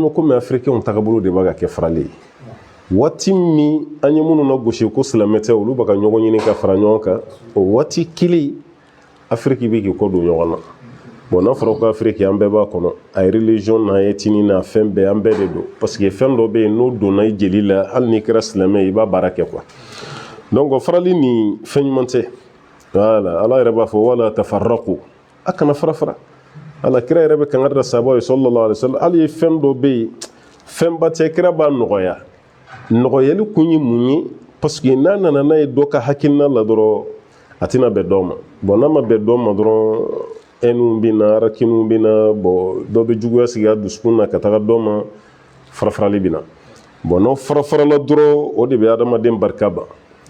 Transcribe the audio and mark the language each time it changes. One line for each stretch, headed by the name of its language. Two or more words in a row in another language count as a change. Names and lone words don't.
Bambara: bɛ komi africains tagabolo de b'a ka kɛ farali ye waati min an ye minnu na gosi ko silamɛ tɛ olu bɛ ka ɲɔgɔn ɲini ka fara ɲɔgɔn kan o waati kelen Afrique bɛ k'i kɔ don ɲɔgɔn na bon n'a fɔra ko Afrique an bɛɛ b'a kɔnɔ a ye religion n'a ye tini n'a fɛn bɛɛ an bɛɛ de don
French: parce que
Bambara: fɛn dɔ bɛ yen n'o donna i jeli la hali n'i kɛra silamɛ i b'a baara kɛ
French: quoi donc
Bambara: farali nin fɛn ɲuman tɛ voilà ala yɛrɛ b'a fɔ
Arabic: ولا تفرقوا
Bambara: a kana fara fara ala kira yɛrɛ bɛ kangari da sahabaw ye
Arabic: صلى الله عليه وسلم
Bambara: hali fɛn dɔ bɛ yen fɛnba tɛ kira b'a nɔgɔya nɔgɔyali kun ye mun ye
French: parce que
Bambara: n'a nana n'a ye dɔ ka hakilina la dɔrɔn a tɛna bɛn dɔw ma bon n'a ma bɛn dɔw ma dɔrɔn ɛniw bɛ na harakiniw bɛ na bon dɔ bɛ juguya sigi a dusukun na ka taga dɔw ma farafarali bɛ na bon n'aw farafarala dɔrɔn o de bɛ adamaden barika ban